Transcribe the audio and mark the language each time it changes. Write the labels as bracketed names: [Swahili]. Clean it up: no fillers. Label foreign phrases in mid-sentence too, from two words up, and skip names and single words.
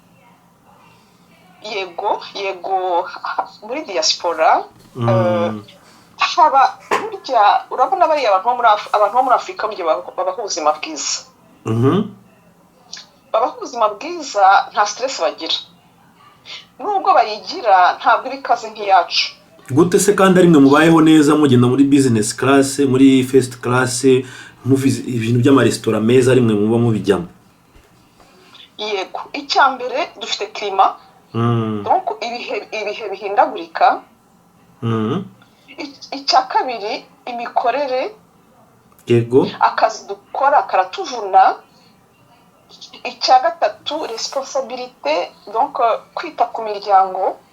[Kinyarwanda] Yego muri diaspora haba burya, urabona bariya abantu bo muri Afurika babaho ubuzima bwiza. Babaho ubuzima bwiza, nta stress bagira, nubwo bayigira ntabwo iri kaze nk'iyacu. Gute se kandi ari mwe mubayeho neza, mugenda muri [English] business class, [Kinyarwanda] muri [English] first class, [Kinyarwanda] ibintu by'amaresitora meza ari mwe muba mubijyamo? Yego, icya mbere dufite climat, donc ibihe bihindagurika. Icya kabiri imikorere, yego, akazi dukora karatuvuna. Icya gatatu responsabilité, donc kwita ku miryango.